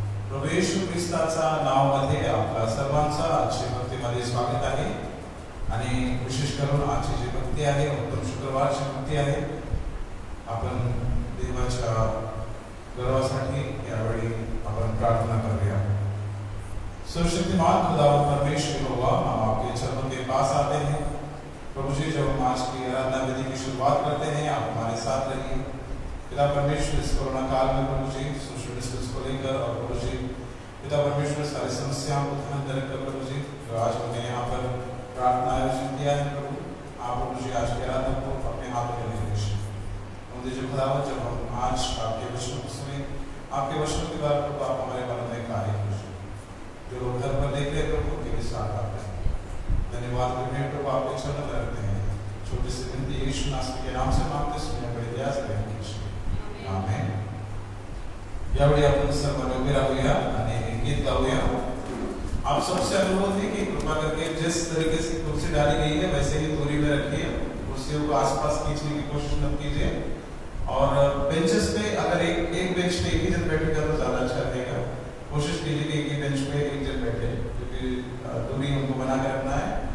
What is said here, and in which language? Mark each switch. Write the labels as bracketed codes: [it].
[mr] प्रभू येशू ख्रिस्ताच्या नावामध्ये आपला सर्वांचा आजच्या भक्तीमध्ये स्वागत आहे. आणि विशेष करून आजची जी भक्ती आहे, उत्तम शुक्रवारची भक्ती आहे, आपण देवाच्या गर्वासाठी यावेळी आपण प्रार्थना करूया. [hi] सर्वशक्तिमान खुदावंद परमेश्वर यहोवा, हम आपके चरणों के पास आते हैं. प्रभु जी, जब हम आज की आराधना विधि की शुरुआत करते हैं, आप हमारे साथ रहिए. पिता परमेश्वर, इस कोरोना काल में प्रभु जी सोशल डिस्टेंस को लेकर, और प्रभु जी पिता परमेश्वर सारी समस्याओं को ध्यान में रखकर प्रभु जी जो आज हमने यहाँ पर प्रार्थना आयोजन किया है, प्रभु आप प्रभु जी आज की आराधना को अपने हाथों में ले लीजिए. जो खुदावंद, जब हम आज आपके वचनों को सुने, आपके वचनों के द्वारा प्रभु आप हमारे मन में कार्य कीजिए. जो लोग घर पर देख रहे प्रभु उनके भी साथ आप हैं. धन्यवाद करने प्रभु आपके चरणों में रखते हैं. छोटी सी विनती यीशु नासरी के नाम से मांगते, सुने बड़े दया से ग्रहण कीजिए. आमेन. [mr] यावेळी आपण सर्वांनी उभे राहूया आणि गीत गाऊया. [hi] आप सबसे अनुरोध है कि कृपा करके जिस तरीके से कुर्सी डाली गई है वैसे ही दूरी में रखिए. कुर्सियों को आसपास खींचने की कोशिश मत कीजिए. और बेंचेस पे अगर एक बेंच पे एक ही जन बैठेगा तो ज्यादा अच्छा रहेगा. कोशिश कीजिए कि एक ही बेंच पे एक जन बैठे, क्योंकि दूरी हमको बना के रखना है.